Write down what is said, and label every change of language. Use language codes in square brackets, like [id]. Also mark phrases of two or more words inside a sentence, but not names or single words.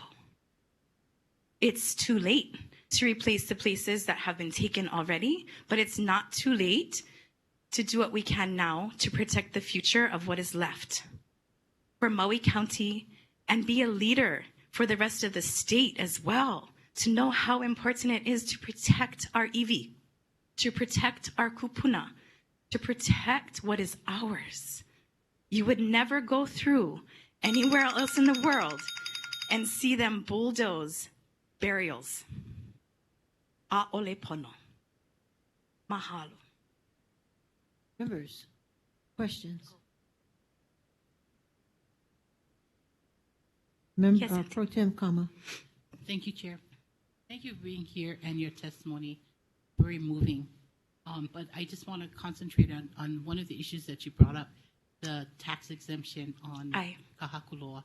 [en] It's too late to replace the places that have been taken already, but it's not too late to do what we can now to protect the future of what is left for Maui County and be a leader for the rest of the state as well, to know how important it is to protect our iwi, to protect our kupuna, to protect what is ours. You would never go through anywhere else in the world and see them bulldoze burials. [haw] A'ole pono. Mahalo. [en] Members, questions? Yes, Pro Tem Kama. Thank you, Chair. Thank you for being here and your testimony. Very moving. But I just want to concentrate on one of the issues that you brought up, the tax exemption on kahakuloa.